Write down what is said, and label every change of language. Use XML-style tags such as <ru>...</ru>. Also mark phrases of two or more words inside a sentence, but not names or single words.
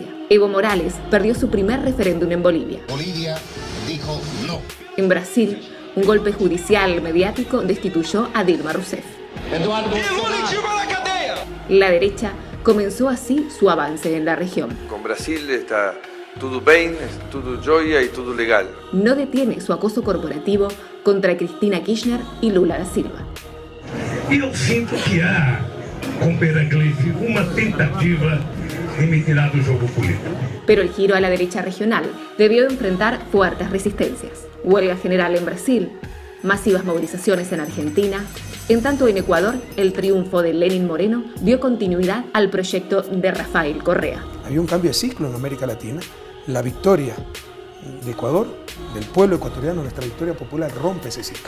<es>Evo Morales perdió su primer referéndum en Bolivia. Bolivia dijo no. En Brasil, un golpe judicial mediático destituyó a Dilma Rousseff. La derecha comenzó así su avance en la región.</es> <pt>Con Brasil está tudo bem, tudo joia e tudo legal.</pt> <es>No detiene su acoso corporativo contra Cristina Kirchner y Lula da Silva.</es> <pt>Eu sinto que há, com Peraclife, uma tentativa de me tirar do jogo político.</pt> <es>Pero el giro a la derecha regional debió de enfrentar fuertes resistencias. Huelga general en Brasil, masivas movilizaciones en Argentina. En tanto, en Ecuador, el triunfo de Lenín Moreno dio continuidad al proyecto de Rafael Correa. Había un cambio de ciclo en América Latina. La victoria de Ecuador, del pueblo ecuatoriano, nuestra victoria popular, rompe ese ciclo.</es>